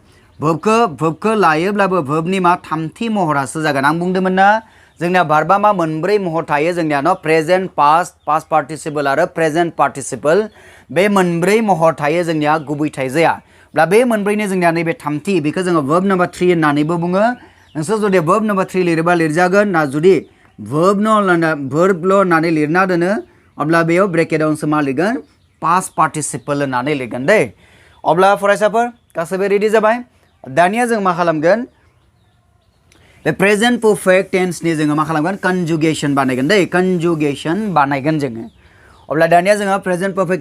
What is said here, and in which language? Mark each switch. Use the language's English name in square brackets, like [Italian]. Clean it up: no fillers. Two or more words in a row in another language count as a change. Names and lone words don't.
[Bodo] वर्बखौ लायोब्लाबो वर्बनि मा थामथि महरासो जागोन। आं बुंदोंमोन ना जोंना भारबा मा मोनब्रै महर थायो जोंनिया न [English] present past participle [Bodo] आरो [English] present participle [Bodo] बे मोनब्रै महर थायो जोंनिया गुबै थाइजाया ब्ला बे मोनब्रैनि जोंनिया नैबे थामथि बेखौ जोङो [English] verb number 3 [Bodo] होननानैबो बुङो नोंसोर जुदि [English] verb number 3 [Bodo] लिरोबा लिरजागोन ना जुदि verb ल' होननानै लिरना दोनो अब्ला बेयाव ब्रेकेटावसो मा लिरगोन [English] past participle [Bodo] होननानै लिरगोन दै अब्ला फरायसाफोर गासैबो रेडि जाबाय दानिया जों मा खालामगोन बे [English] present perfect tense [Bodo] नि जोङो मा खालामगोन कन्जुगेशन बानायगोन दै कन्जुगेशन बानायगोन जोङो अब्ला दानिया जोङो प्रेजेंट